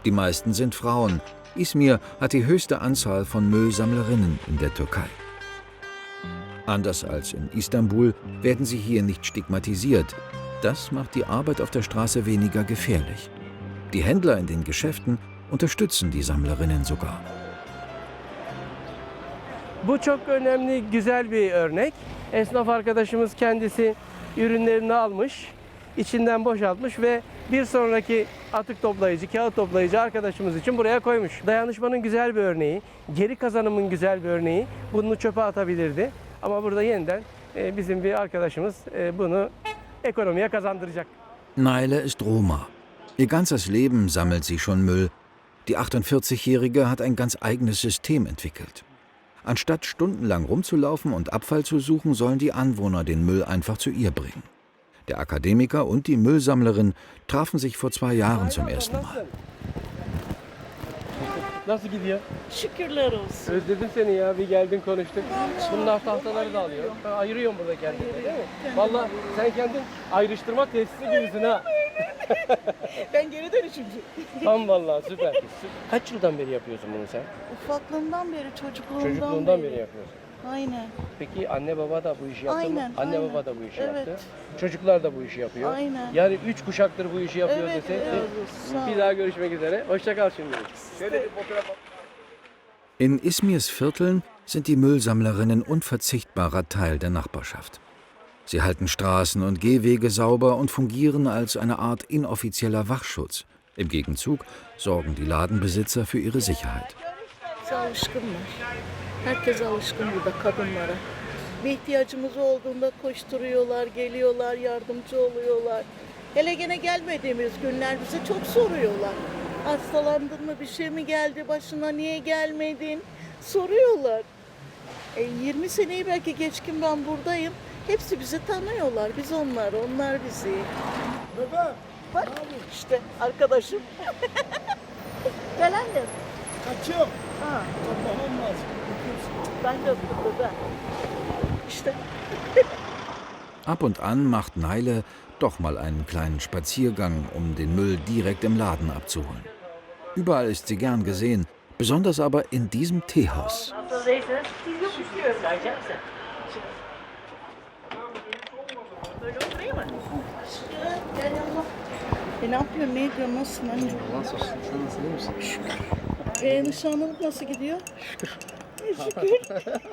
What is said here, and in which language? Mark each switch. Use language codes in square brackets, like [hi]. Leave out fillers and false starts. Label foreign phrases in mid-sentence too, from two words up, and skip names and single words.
[de] Die meisten sind Frauen. Izmir hat die höchste Anzahl von Müllsammlerinnen in der Türkei. Anders als in Istanbul werden sie hier nicht stigmatisiert. Das macht die Arbeit auf der Straße weniger gefährlich. Die Händler in den Geschäften unterstützen die Sammlerinnen sogar. [tr] Bu çok önemli, güzel bir örnek. Esnaf arkadaşımız kendisi ürünlerini almış, içinden boşaltmış ve bir sonraki atık toplayıcı, kağıt toplayıcı arkadaşımız için buraya koymuş. Dayanışmanın güzel bir örneği, geri kazanımın güzel bir örneği. Bunu çöpe atabilirdi. Ama burada yeniden bizim bir arkadaşımız bunu ekonomiye kazandıracak. [de] Naile ist Roma. Ihr ganzes Leben sammelt sie schon Müll. Die 48-Jährige hat ein ganz eigenes System entwickelt. Anstatt stundenlang rumzulaufen und Abfall zu suchen, sollen die Anwohner den Müll einfach zu ihr bringen. Der Akademiker und die Müllsammlerin trafen sich vor 2 Jahren zum ersten Mal. [tr] Nasıl gidiyor? Şükürler olsun. Özledim seni ya. Bir geldin konuştuk. Bunlar tahtaları da alıyor. Ben ayırıyorum burada kendimi, değil mi? Vallahi sen kendin ayrıştırma tesisi gibisin ha. Ben geri dönüşümcü. Tam vallahi süper. Kaç yıldan beri yapıyorsun bunu sen? Ufaklığından beri, Çocukluğundan beri yapıyorsun. Aynen. Peki anne baba da bu işi yaptı Aynen, mı? Anne aynen. baba da bu işi Evet. yaptı. Çocuklar da bu işi yapıyor. Aynen. Yani 3 kuşaktır bu işi yapıyor Evet, desek. evet. Sağ Bir ol. daha görüşmek üzere. Hoşça kal şimdi. Şöyle bir fotoğraf. [de] In Izmirs Vierteln sind die Müllsammlerinnen unverzichtbarer Teil der Nachbarschaft. Sie halten Straßen und Gehwege sauber und fungieren als eine Art inoffizieller Wachschutz. Im Gegenzug sorgen die Ladenbesitzer für ihre Sicherheit. [tr] Alışkınlar. Herkes alışkın burada kadınlara. Bir ihtiyacımız olduğunda koşturuyorlar, geliyorlar, yardımcı oluyorlar. Hele gene gelmediğimiz günler bize çok soruyorlar. Hastalandın mı, bir şey mi geldi başına, niye gelmedin? Soruyorlar. 20 seneyi belki geçkin ben buradayım. Hepsi bizi tanıyorlar. Biz onlar bizi. Bak işte arkadaşım. Gel annem. Kaçıyorum. Ha. Babam lazım. Ben de burada. İşte. [de] Ab und an macht Naile doch mal einen kleinen Spaziergang, um den Müll direkt im Laden abzuholen. Überall ist sie gern gesehen, besonders aber in diesem Teehaus. [tr] Böyle oturayım mı? Gel yanıma. Ne yapıyorsun? Ne ediyorsun? Nasılsın anne? Nasılsın? Sen nasıl, iyi misin? Şükür. Nişanlılık nasıl gidiyor? Şükür. Şükür.